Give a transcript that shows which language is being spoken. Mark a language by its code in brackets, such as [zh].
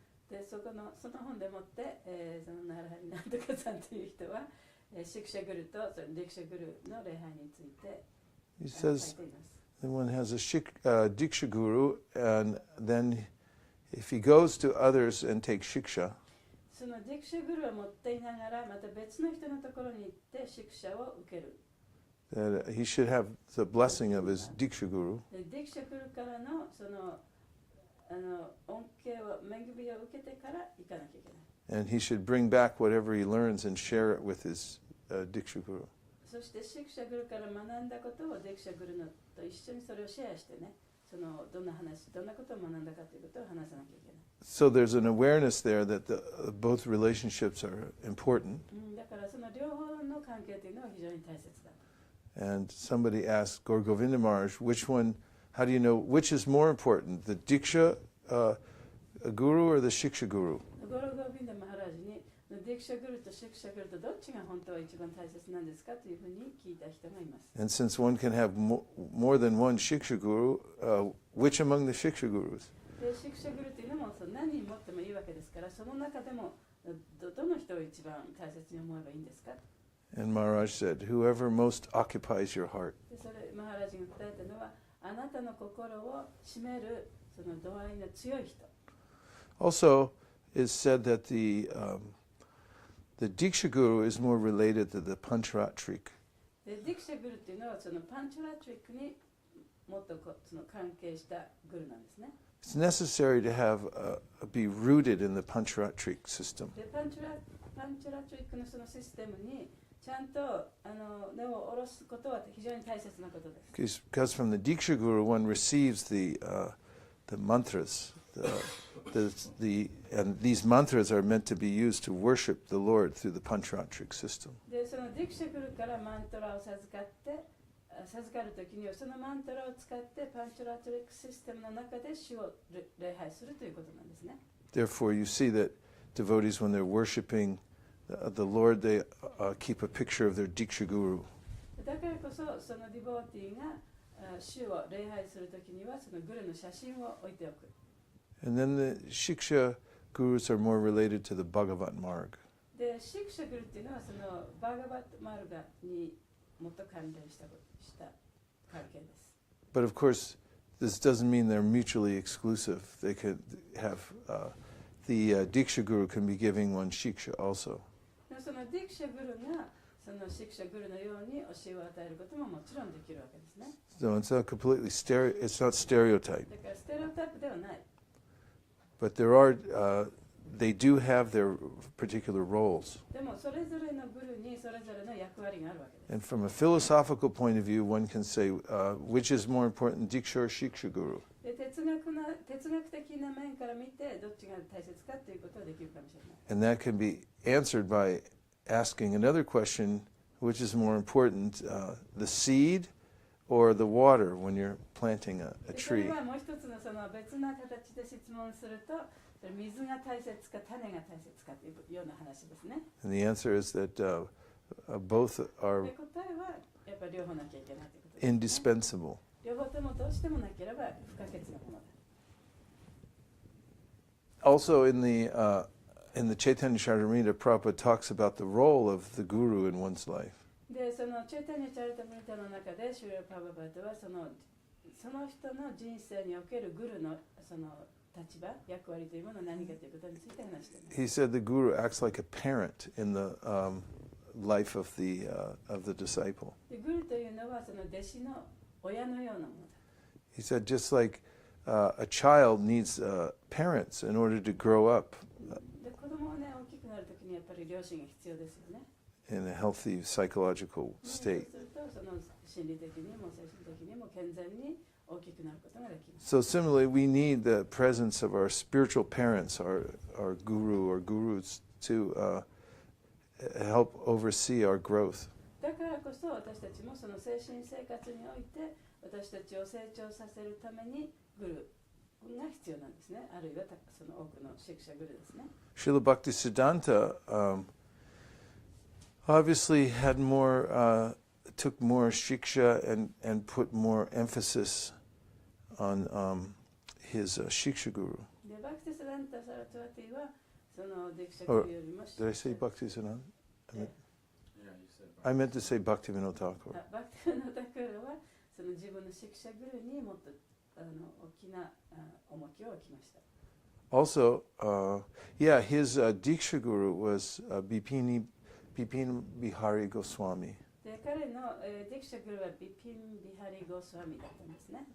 [ja] でその本でもって、そのナラハリなんとかさんという人は、シクシャグルとそのディクシャグルの礼拝について [en] He [ja] 書い [en] says [ja] ています。 [en] that one has a Diksha Guru, and then if he goes to others and takes Shiksha, [ja] そのディクシャグルを持っていながらまた別の人のところに行ってシクシャを受ける。 [en] that he should have the blessing of his Diksha Guru. [ja] でディクシャグルからのその恩恵を恵みを受けてから行かなきゃいけない。 [en] And he should bring back whatever he learns and share it with his Diksha Guru. [ja] そしてシクシャグルから学んだことをディクシャグルのと一緒にそれをシェアしてね、そのどんなことを学んだかということを話さなきゃいけない。 [en] So there's an awareness there that both relationships are important. [ja] だからその両方の関係というのは非常に大切だ。 [en] And somebody asked Gaur Govinda Maharaj, how do you know which is more important, the Diksha Guru or the Shiksha Guru? [ja] ゴロゴビンダマハラージにディクシャグルとシクシャグルとどっちが本当は一番大切なんですかというふうに聞いた人がいます。 [en] And since one can have more than one Shiksha Guru, which among the Shiksha Gurus? [ja] でシクシャグルというのも何人持ってもいいわけですから、その中でもどの人を一番大切に思えばいいんですか。 [en] And Maharaj said, whoever most occupies your heart. [ja] でそれマハラージが答えたのは、あなたの心を占めるその度合いの強い人。 [en] Also, it's said that the Diksha Guru is more related to the Pancharatrik. [ja] でディクシャグルというのはそのパンチャラトリックにもっとその関係したグルなんですね。 [en] It's necessary to be rooted in the Pancharatrik system. [ja] でパンチャラトリックのそのシステムにちゃんと根を下ろすことは非常に大切なことです。 [en] Because from the Diksha Guru one receives the mantras, and these mantras are meant to be used to worship the Lord through the Pancharatrik system. [ja] でそのディクシャグルからマントラを授かるときにはそのマントラを使ってパンチャラトリックシステムの中で主を礼拝するということなんですね。 [en] Therefore, you see that devotees, when they're worshiping the Lord, they keep a picture of their Diksha Guru. [ja] だからこそそのディボーティーが主を礼拝するときにはそのグルの写真を置いておく。 [en] And then the Shiksha Gurus are more related to the Bhagavat Marg. [ja] でシクシャグルっていうのはそのバーガバットマルガにもっと関連した関係です。 [en] But of course, this doesn't mean they're mutually exclusive. They could have the Diksha Guru can be giving one Shiksha also. [ja] そのディクシャグルがそのシクシャグルのように教えを与えることももちろんできるわけですね。 [en] So it's not completely it's not stereotype. [ja] だからステレオタイプではない。 [en] But they do have their particular roles. [ja] でもそれぞれのグルにそれぞれの役割があるわけです。 [en] And from a philosophical point of view, one can say, which is more important, Diksha or Shiksha Guru? [ja] で哲学的な面から見てどっちが大切かということはできるかもしれない。 [en] And that can be answered by asking another question, which is more important, the seed or the water when you're planting a [ja] それ [en] tree? [ja] はもう一つのその別な形で質問すると、水が大切か種が大切かというような話ですね。 [en] And the answer is that both [ja] で [en] are [ja] 答えはやっぱり両方なきゃいけないということです、ね。 [en] indispensable. [ja] 両方ともどうしてもなければ不可欠なものだ。 [en] Also, in the Chaitanya Charitamrita, Prabhupada talks about the role of the guru in one's life. [ja] で、そのチェイタニャチャリタムリタの中でシュリラ・パブバートはその人の人生におけるグルのその立場、役割というものは何かということについて話しています。 [en] He said the guru acts like a parent in the life of the disciple. [ja] で、グルというのはその弟子の親のようなものだ。 [en] He said just like a child needs parents in order to grow up [ja] で、子供がね、大きくなるときにやっぱり両親が必要ですよね。 [en] in a healthy psychological [ja] そうす [en] state. [ja] るとその心理的にも精神的にも健全に大きくなることができます。 [en] So similarly, we need the presence of our spiritual parents, our guru or gurus, to help oversee our growth. [ja] だからこそ私たちもその精神生活において私たちを成長させるためにグルが必要なんですね。あるいはその多くのシクシャグルですね。 [en] Srila Bhaktisiddhanta obviously had more, took more shiksha and put more emphasis on his shiksha guru. [ja] でバクティスダンタ・サラトワティはそのディクシャ [en] Or [ja] グルよりも [en] did I say Bhaktisiddhanta? Yeah, you said I meant to say Bhaktivinoda Thakur. [ja] バクティのタクルはその自分のシクシャグルにもっと大きな重きを置きました。 [en] Also, yeah, his Diksha Guru was Bipin Bihari Goswami. [ja] で彼のディクシャグルはビピン・ビハリ・ゴスワミだったんですね。